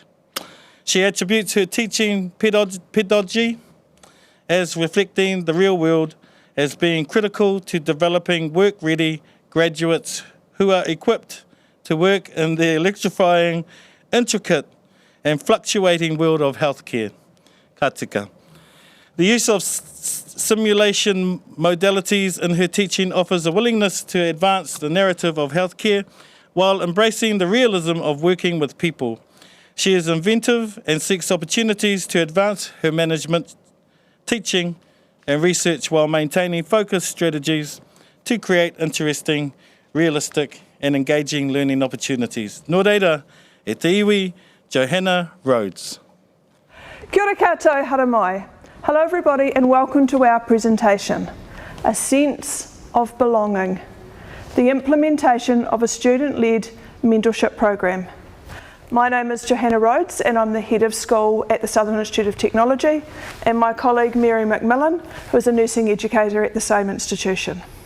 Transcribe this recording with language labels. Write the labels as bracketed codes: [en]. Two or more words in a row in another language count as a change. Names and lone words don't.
[en] She attributes her teaching pedagogy as reflecting the real world as being critical to developing work-ready graduates who are equipped to work in the electrifying, intricate and fluctuating world of healthcare. [mi] Ka tika. [en] The use of simulation modalities in her teaching offers a willingness to advance the narrative of healthcare while embracing the realism of working with people. She is inventive and seeks opportunities to advance her management, teaching and research while maintaining focused strategies to create interesting, realistic and engaging learning opportunities. [mi] Nō reira, e te iwi, Johanna Rhodes. Kia ora koutou, hara mai. [en] Hello everybody and welcome to our presentation, A Sense of Belonging, the implementation of a student-led mentorship program. My name is Johanna Rhodes and I'm the head of school at the Southern Institute of Technology, and my colleague Mary McMillan, who is a nursing educator at the same institution.